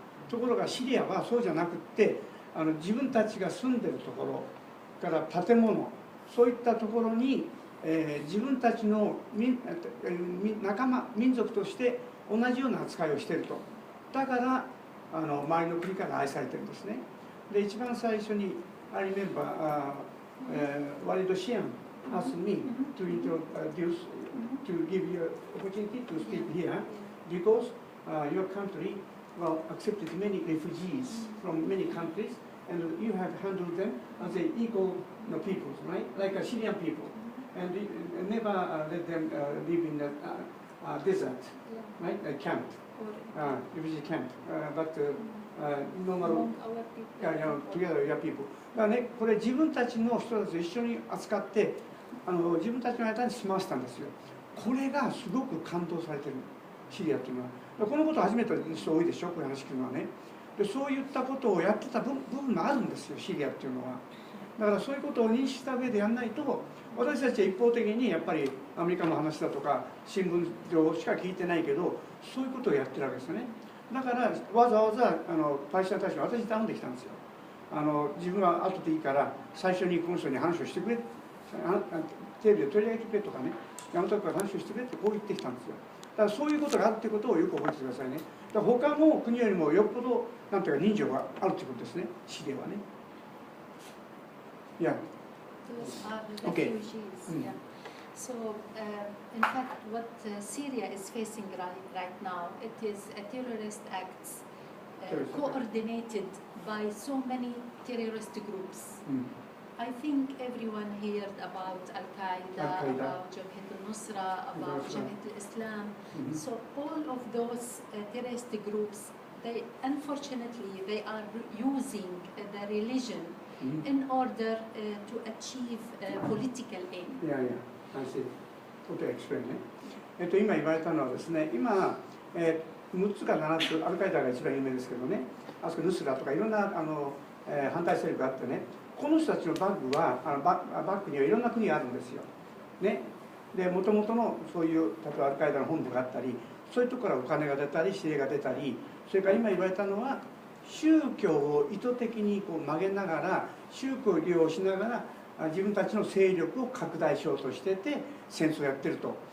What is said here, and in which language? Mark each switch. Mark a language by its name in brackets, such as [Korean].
[Japanese] ところがシリアはそうじゃなくって自分たちが住んでるところから建物、そういったところに、自分たちの仲間民族として同じような扱いをしていると。だから周りの国から愛されてるんですね。で一番最初に [English] I remember Walid Shiam asked me to introduce, to give you opportunity to speak here, because your country accepted many refugees from many countries, and you have handled them as equal peoples, right? Like Syrian people. and never let them live in the desert, right? A camp, refugee camp, but normal, together your people. [Japanese] だからね、これ自分たちの人たちと一緒に扱って自分たちの間に住まわせたんですよ。これがすごく感動されてる、シリアっていうのは。このことを初めての人多いでしょ、こういう話聞くのはね。でそういったことをやってた部分があるんですよ、シリアっていうのは。だからそういうことを認識した上でやらないと、私たちは一方的にやっぱりアメリカの話だとか新聞上しか聞いてないけど、そういうことをやってるわけですよね。だからわざわざパレスチナ大使が私に頼んできたんですよ。自分は後でいいから最初にこの人に話をしてくれ、テレビで取り上げてくれとかね、山本から話をしてくれってこう言ってきたんですよ。だからそういうことがあるってことをよく覚えてくださいね。だから他の国よりもよっぽどなんていうか人情があるということですね、シリアはね。 Yeah. [English] Those are refugees. Yeah. So, in fact, what Syria is facing right now, it is a terrorist acts coordinated by so many terrorist groups. I think everyone heard about Al-Qaeda, about Jabhat al-Nusra, about Jabhat al-Islam. So all of those terrorist groups, unfortunately, they are using the religion in order to achieve political aim. Yeah, I see. Okay, explain ね。 [Japanese] 今言われたのはですね、今、6つか7つ、アルカイダが一番有名ですけどね、あそこヌスラとかいろんな反対勢力があってね、この人たちのバッグはバッグにはいろんな国があるんですよ。ね、でもともとのそういう例えばアルカイダの本部があったり、そういうところからお金が出たり指令が出たり、それから今言われたのは宗教を意図的にこう曲げながら、宗教を利用しながら自分たちの勢力を拡大しようとしてて戦争をやってると。